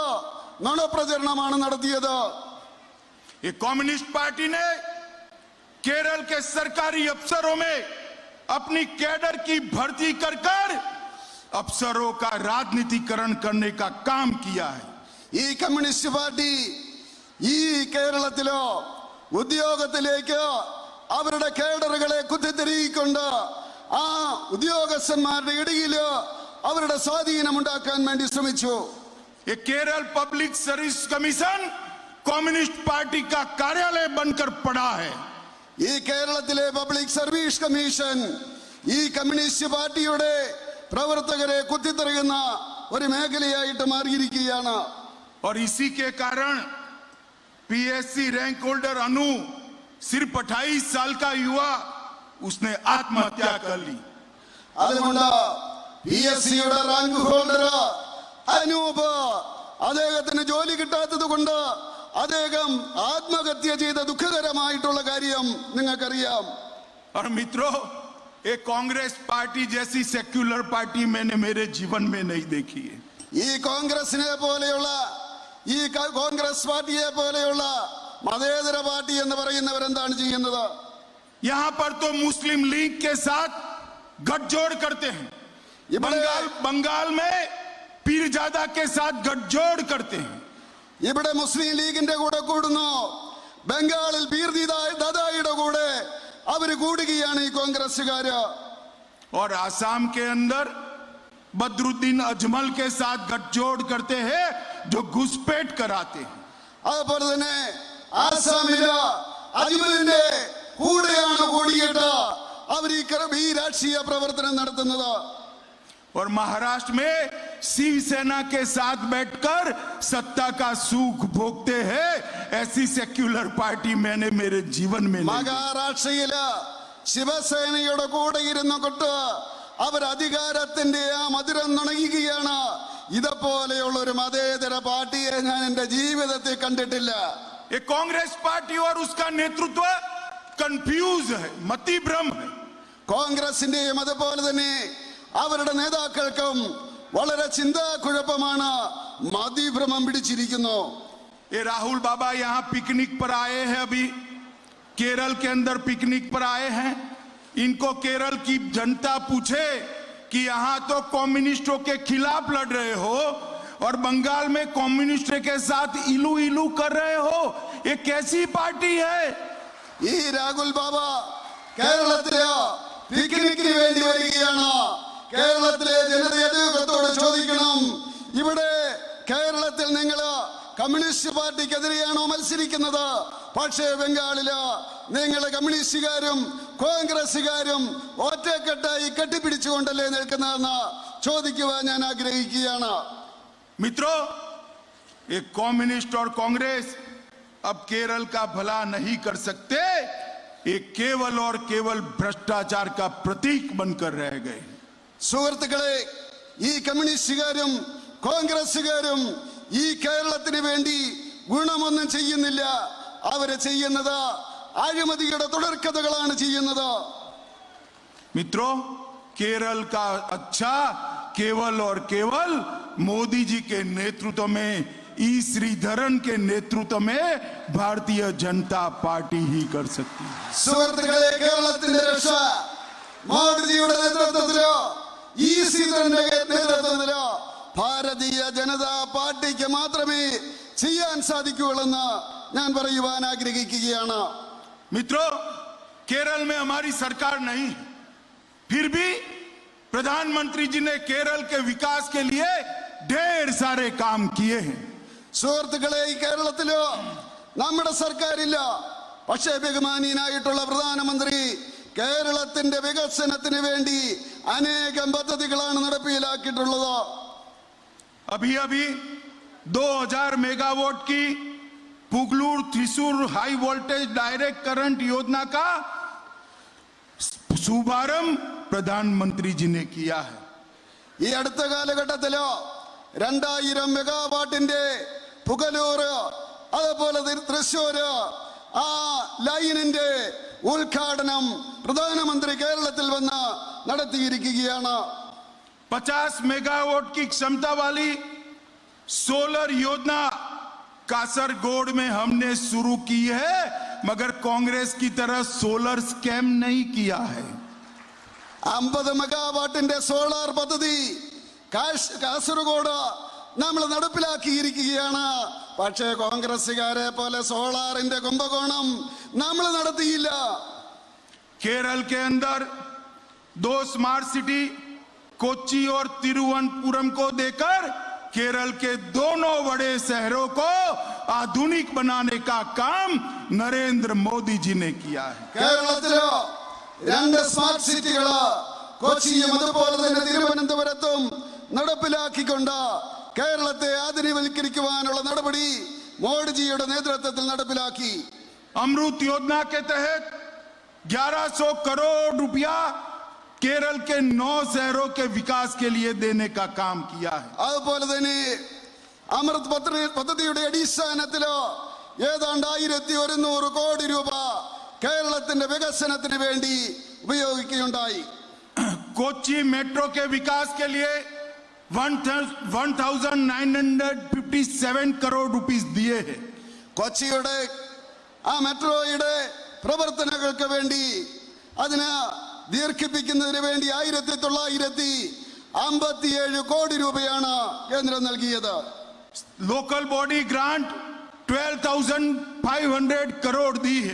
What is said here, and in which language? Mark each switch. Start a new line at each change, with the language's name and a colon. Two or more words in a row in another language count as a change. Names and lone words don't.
Malayalam: നുണപ്രചരണമാണ് നടത്തിയത്.
Hindi: ये कम्युनिस्ट पार्टी ने केरल के सरकारी अफसरों में अपनी कैडर की भर्ती कर अफसरों का राजनीतिकरण करने का काम किया है।
Malayalam: ഈ കമ്മ്യൂണിസ്റ്റ് പാർട്ടി ഈ കേരളത്തിലോ ഉദ്യോഗത്തിലേക്ക് അവരുടെ കേഡറുകളെ കുത്തിത്തിരിക്കൊണ്ട് ആ ഉദ്യോഗസ്ഥന്മാരുടെ ഇടയില് അവരുടെ സ്വാധീനം ഉണ്ടാക്കാൻ വേണ്ടി ശ്രമിച്ചു.
Hindi: ये केरल
English: public service commission
Hindi: कम्युनिस्ट पार्टी का कार्यालय बनकर पड़ा है।
Malayalam: ഈ കേരളത്തിലെ
English: public service commission
Malayalam: ഈ കമ്മ്യൂണിസ്റ്റ് പാർട്ടിയുടെ പ്രവർത്തകരെ കുത്തിത്തെറിയുന്ന ഒരു മേഖലയായിട്ട് മാറിയിരിക്കുകയാണ്.
Hindi: और इसी के कारण
English: PSC rank holder
Hindi: अनु सिर्फ 28 साल का युवा उसने आत्महत्या कर ली।
Malayalam: അതുകൊണ്ട് PSCയുടെ
English: rank holder
Malayalam: അനൂപ് അദ്ദേഹത്തിന് ജോലി കിട്ടാത്തത് കൊണ്ട് അദ്ദേഹം ആത്മഹത്യ ചെയ്ത ദുഃഖകരമായിട്ടുള്ള കാര്യം നിങ്ങൾക്കറിയാം.
Hindi: और मित्रों, एक कांग्रेस पार्टी जैसी सेक्युलर पार्टी मैंने मेरे जीवन में नहीं देखी है।
Malayalam: ഈ കോൺഗ്രസിനെ പോലെയുള്ള ഈ കോൺഗ്രസ് പാർട്ടിയെ പോലെയുള്ള മതേതര പാർട്ടി എന്ന് പറയുന്നവരെന്താണ് ചെയ്യുന്നത്?
Hindi: यहां पर तो मुस्लिम लीग के साथ गठजोड़ करते हैं, बंगाल में पीरजादा के साथ गठजोड़ करते हैं।
Malayalam: ഇവിടെ മുസ്ലിം ലീഗിന്റെ കൂടെ കൂടുന്നു, ബംഗാളിൽ പീർദാദായുടെ കൂടെ അവര് കൂടുകയാണ് ഈ കോൺഗ്രസുകാര്.
Hindi: और आसाम के अंदर बदरुद्दीन अजमल के साथ गठजोड़ करते हैं जो घुसपैठ कराते हैं।
Malayalam: അതുപോലെ തന്നെ ആസാമില് അജ്മലിന്റെ കൂടെയാണ് കൂടിയിട്ട് അവർ ഈ രാഷ്ട്രീയ പ്രവർത്തനം നടത്തുന്നത്.
Hindi: और महाराष्ट्र में शिवसेना के साथ बैठकर सत्ता का सुख भोगते हैं। ऐसी सेक्युलर पार्टी मैंने मेरे जीवन में नहीं।
Malayalam: മഹാരാഷ്ട്രയില് ശിവസേനയുടെ കൂടെ ഇരുന്നു കൊണ്ട് അവർ അധികാരത്തിന്റെ ആ മധുരം നുണയുകയാണ്. ഇതുപോലെയുള്ള ഒരു മതേതര പാർട്ടിയെ ഞാൻ എന്റെ ജീവിതത്തിൽ കണ്ടിട്ടില്ല.
Hindi: ये कांग्रेस पार्टी और उसका नेतृत्व कंफ्यूज है, मति भ्रम है.
Malayalam: കോൺഗ്രസിന്റെയും അതുപോലെ തന്നെ അവരുടെ നേതാക്കൾക്കും വളരെ ചിന്താക്കുഴപ്പമാണ്, മതിഭ്രമം പിടിച്ചിരിക്കുന്നു.
Hindi: ये राहुल बाबा यहाँ पिकनिक पर आए हैं, अभी केरल के अंदर पिकनिक पर आए हैं. इनको केरल की जनता पूछे कि यहाँ तो कम्युनिस्टों के खिलाफ लड़ रहे हो और बंगाल में कम्युनिस्ट के साथ इलू इलू कर रहे हो, ये कैसी पार्टी है?
Malayalam: ഈ രാഹുൽ ബാബ കേരളത്തില് പിക്നിക്കിന് വേണ്ടി വരികയാണ്. കേരളത്തിലെ ജനതയോട് ചോദിക്കണം, ഇവിടെ കേരളത്തിൽ നിങ്ങൾ കമ്മ്യൂണിസ്റ്റ് പാർട്ടിക്കെതിരെയാണോ മത്സരിക്കുന്നത്? പക്ഷേ ബംഗാളില് നിങ്ങൾ കമ്മ്യൂണിസ്റ്റുകാരും കോൺഗ്രസുകാരും ഒറ്റക്കെട്ടായി കെട്ടിപ്പിടിച്ചുകൊണ്ടല്ലേ നിൽക്കുന്നതെന്ന് ചോദിക്കുവാൻ ഞാൻ ആഗ്രഹിക്കുകയാണ്.
Hindi: मित्रों, ये कम्युनिस्ट और कांग्रेस अब केरल का भला नहीं कर सकते. ये केवल और केवल भ्रष्टाचार का प्रतीक बनकर रह गए.
Malayalam: സുഹൃത്തുക്കളെ, ഈ കമ്മ്യൂണിസ്റ്റുകാരും കോൺഗ്രസുകാരും ഈ കേരളത്തിന് വേണ്ടി ഗുണമൊന്നും ചെയ്യുന്നില്ല. അവര് ചെയ്യുന്നത് അഴിമതിയുടെ തുടർക്കഥകളാണ് ചെയ്യുന്നത്.
Hindi: मित्रों, केरल का अच्छा केवल और केवल मोदी जी के नेतृत्व में, ई श्रीधरन के नेतृत्व में भारतीय जनता पार्टी ही कर सकती है.
Malayalam: സുഹൃത്തുക്കളെ, കേരളത്തിന്റെ രക്ഷ മോദിജിയുടെ നേതൃത്വത്തിലോ ഈ ശ്രീധരന്റെ നേതൃത്വത്തിലോ ഭാരതീയ ജനതാ പാർട്ടിക്ക് മാത്രമേ ചെയ്യാൻ സാധിക്കുകയുള്ളെന്ന് ഞാൻ പറയുവാൻ ആഗ്രഹിക്കുകയാണ്.
Hindi: मित्रों, केरल में हमारी सरकार नहीं, फिर भी प्रधानमंत्री जी ने केरल के विकास के लिए ढेर सारे काम किए हैं.
Malayalam: സുഹൃത്തുക്കളെ, ഈ കേരളത്തിലോ നമ്മുടെ സർക്കാരില്ല, പക്ഷേ ബഹുമാനീയനായിട്ടുള്ള പ്രധാനമന്ത്രി കേരളത്തിന്റെ വികസനത്തിന് വേണ്ടി അനേകം പദ്ധതികളാണ് നടപ്പിലാക്കിയിട്ടുള്ളത്.
Hindi: अभी अभी 2000 मेगावाट की पुगलूर थ्रिसूर
English: high voltage direct current
Hindi: योजना का शुभारंभ प्रधानमंत्री जी ने किया है.
Malayalam: ഈ അടുത്ത കാലഘട്ടത്തിലോ 2000 മെഗാവാട്ടിന്റെ പുകലൂർ അതുപോലെ തൃശ്ശൂര് ആ ലൈനിന്റെ ഉദ്ഘാടനം പ്രധാനമന്ത്രി കേരളത്തിൽ വന്ന് നടത്തിയിരിക്കുകയാണ്.
Hindi: 50 मेगावाट की क्षमता वाली सोलर योजना कासरगोड में हमने शुरू की है, मगर कांग्रेस की तरह
English: solar scam
Hindi: नहीं किया है.
Malayalam: 50 മെഗാവാട്ടിന്റെ സോളാർ പദ്ധതി കാസർഗോഡ് നമ്മൾ നടപ്പിലാക്കിയിരിക്കുകയാണ്. പക്ഷേ കോൺഗ്രസുകാരെ പോലെ സോളാറിന്റെ കുംഭകോണം നമ്മൾ നടത്തിയില്ല.
Hindi: केरल के अंदर 2
English: smart city
Hindi: कोच्चि और तिरुवनंतपुरम को देकर केरल के दोनों बड़े शहरों को आधुनिक बनाने का काम नरेंद्र मोदी जी ने किया है.
Malayalam: കേരളത്തിലോ 2
English: smart cities
Malayalam: കൊച്ചിയും അതുപോലെ തന്നെ തിരുവനന്തപുരത്തും നടപ്പിലാക്കിക്കൊണ്ട് കേരളത്തെ ആധുനികവൽക്കരിക്കുവാനുള്ള നടപടി മോഡിജിയുടെ നേതൃത്വത്തിൽ നടപ്പിലാക്കി.
Hindi: अमृत योजना के तहत 1100 करोड़ रुपया केरल के 9 शहरों के विकास के लिए देने का काम किया है.
Malayalam: അതുപോലെ തന്നെ അമൃത് പദ്ധതിയുടെ അടിസ്ഥാനത്തിലോ ഏതാണ്ട് 1100 കോടി രൂപ കേരളത്തിന്റെ വികസനത്തിന് വേണ്ടി ഉപയോഗിക്കുകയുണ്ടായി.
Hindi: कोच्चि मेट्रो के विकास के लिए 1957 करोड़ रुपीस दिए हैं.
Malayalam: കൊച്ചിയുടെ ആ മെട്രോയുടെ പ്രവർത്തനങ്ങൾക്ക് വേണ്ടി അതിന് ദീർഘിപ്പിക്കുന്നതിന് വേണ്ടി 1957 കോടി രൂപയാണ് കേന്ദ്രം നൽകിയത്.
English: local body grant
Hindi: 12,500 करोड़ दी है.